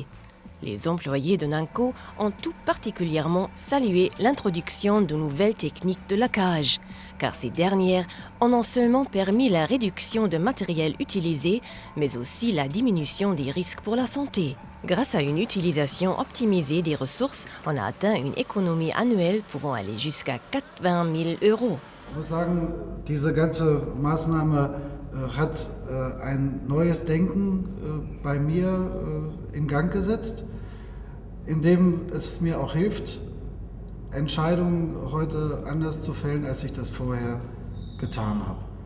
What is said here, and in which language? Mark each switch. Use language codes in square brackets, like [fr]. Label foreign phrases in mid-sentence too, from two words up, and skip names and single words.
[fr] Les employés de Nanco ont tout particulièrement salué l'introduction de nouvelles techniques de laquage, car ces dernières ont non seulement permis la réduction de matériel utilisé, mais aussi la diminution des risques pour la santé. Grâce à une utilisation optimisée des ressources, on a atteint une économie annuelle pouvant aller jusqu'à 80 000 €. [de] Ich muss sagen, diese ganze Maßnahme hat ein neues Denken bei mir in Gang gesetzt, indem es mir auch hilft, Entscheidungen heute anders zu fällen, als ich das vorher getan habe.